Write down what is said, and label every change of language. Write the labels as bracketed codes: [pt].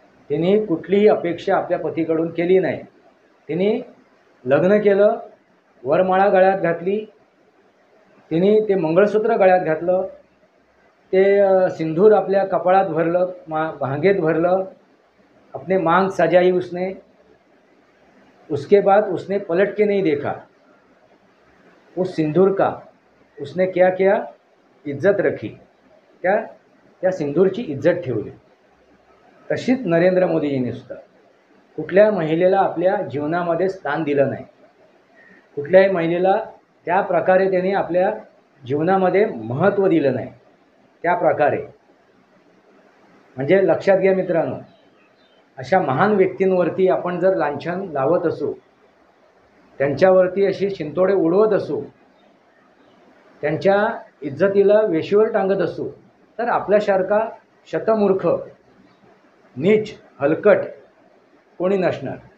[mr] तिने कुठलीही अपेक्षा आपल्या पतीकडून केली नाही. तिने लग्न केलं, वरमाळा गळ्यात घातली, तिने ते मंगळसूत्र गळ्यात घातलं, ते सिंदूर आपल्या कपाळात भरलं, भांगेत भरलं, [hi] अपने मांग सजाई उसने. उसके बाद उसने पलट के नहीं देखा. उस सिंदूर का उसने क्या किया, इज्जत रखी. [mr] त्या सिंदूरची इज्जत ठेवली. तशीच नरेंद्र मोदीजींनी सुद्धा कुठल्या महिलेला आपल्या जीवनामध्ये स्थान दिलं नाही. कुठल्याही महिलेला त्या प्रकारे त्यांनी आपल्या जीवनामध्ये महत्त्व दिलं नाही. त्या प्रकारे म्हणजे लक्षात घ्या मित्रांनो, अशा महान व्यक्तींवरती आपण जर लांछन लावत असू, त्यांच्यावरती अशी शिंतोडे उडवत असू, त्यांच्या इज्जतीला वेशीवर टांगत असू, तर आपल्यासारखा शतमूर्ख, नीच, हलकट कोणी नसणार.